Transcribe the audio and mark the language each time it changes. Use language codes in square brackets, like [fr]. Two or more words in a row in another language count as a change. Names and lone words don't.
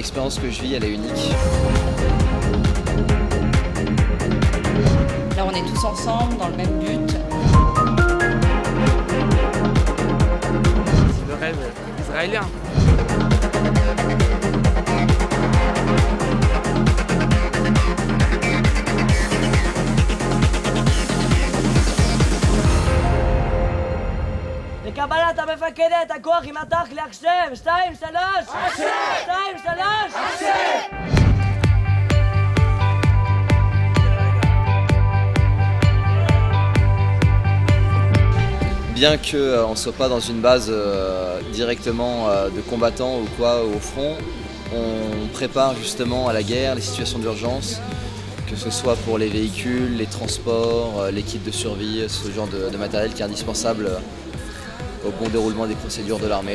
[fr] l'expérience que je vis, elle est unique. Là, on est tous ensemble dans le même but. C'est le rêve israélien. [he] לקבלת המפקדת, הכוח יימתח להשם! 2, 3! השם! 2, 3! השם! [fr] Bien qu'on ne soit pas dans une base directement de combattants ou quoi au front, on prépare justement à la guerre, les situations d'urgence, que ce soit pour les véhicules, les transports, les kits de survie, ce genre de matériel qui est indispensable au bon déroulement des procédures de l'armée.